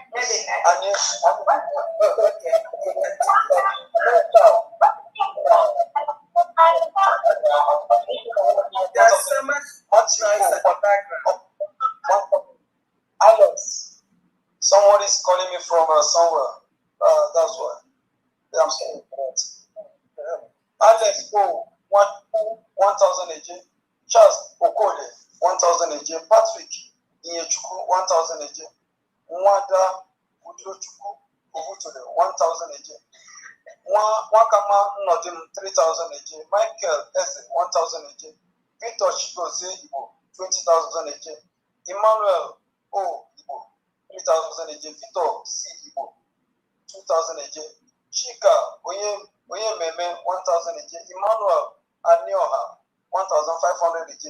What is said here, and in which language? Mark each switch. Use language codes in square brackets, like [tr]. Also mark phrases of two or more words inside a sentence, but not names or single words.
[en] There's so much noise at the background. Alex, someone is calling me from somewhere. That's why. I'm saying that. Alex, 1,000 AJ. Charles Okole, 1,000 AJ. Patrick Iyechuku, 1,000 AJ. Mwada Udochukwu Ubutule, 1,000 AJ. Wakama Nodim, 3,000 AJ. Michael Eze, 1,000 AJ. Victor Chigoze Igbo, 20,000 AJ. Emmanuel O Igbo, 3,000 AJ. Victor C Igbo, 2,000 AJ. Chika Onye Meme, 1,000 AJ. Emmanuel Anioha, 1,500 AJ.